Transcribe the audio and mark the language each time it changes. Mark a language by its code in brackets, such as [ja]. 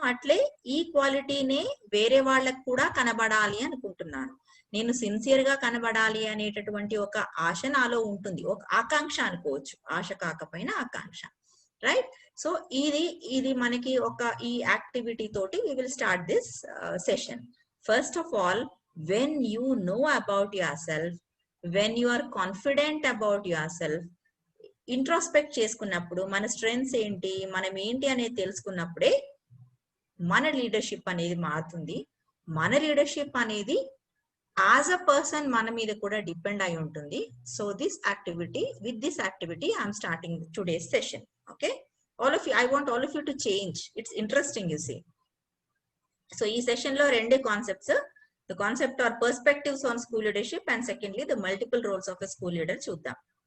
[te] అట్లే ఈ క్వాలిటీనే వేరే వాళ్ళకు కూడా కనబడాలి అనుకుంటున్నాను. నేను సిన్సియర్ గా కనబడాలి అనేటటువంటి ఒక ఆశ నాలో ఉంటుంది, ఒక ఆకాంక్ష అనుకోవచ్చు, ఆశ కాకపోయినా ఆకాంక్ష, రైట్. సో ఇది మనకి ఒక ఈ యాక్టివిటీ తోటి [en] we will start this session. First of all, when you know about yourself, [te] when you are confident about yourself, introspect చేసుకున్నప్పుడు మన స్ట్రెంగ్స్ ఏంటి, మనం ఏంటి అనేది తెలుసుకున్నప్పుడే మన లీడర్షిప్ అనేది మారుతుంది. మన లీడర్షిప్ అనేది [en] as a person [te] మన మీద కూడా డిపెండ్ అయి ఉంటుంది. [en] So with this activity I'm starting today's session. Okay, all of you, I want all of you to change. It's interesting, you see. So [te] ఈ సెషన్ లో 2 concepts, [en] the concept or perspectives on school leadership and secondly the multiple roles of a school leader [te] చూద్దాం.